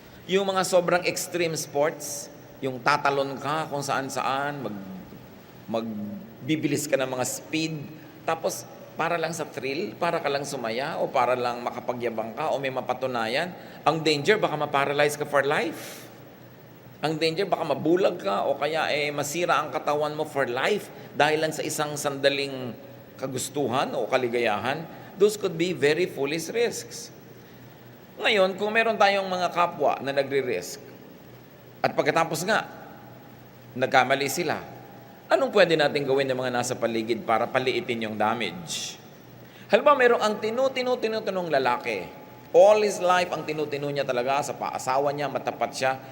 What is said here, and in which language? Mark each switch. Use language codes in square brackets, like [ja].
[tl] Yung mga sobrang extreme sports, yung tatalon ka kung saan-saan, magbibilis ka ng mga speed, tapos para lang sa thrill, para ka lang sumaya, o para lang makapagyabang ka, o may mapatunayan, ang danger, baka ma-paralyze ka [en] for life. [tl] Ang danger, baka mabulag ka, o kaya masira ang katawan mo [en] for life, [tl] dahil lang sa isang sandaling kagustuhan o kaligayahan. [en] Those could be very foolish risks. [tl] Ngayon, kung meron tayong mga kapwa na nagre-risk, at pagkatapos nga, nagkamali sila, anong pwede natin gawin ng mga nasa paligid para paliitin yung damage? Halimbawa, merong ang tinutino-tinong lalaki. [en] All his life, [tl] ang tinutino niya talaga sa paasawa niya, matapat siya.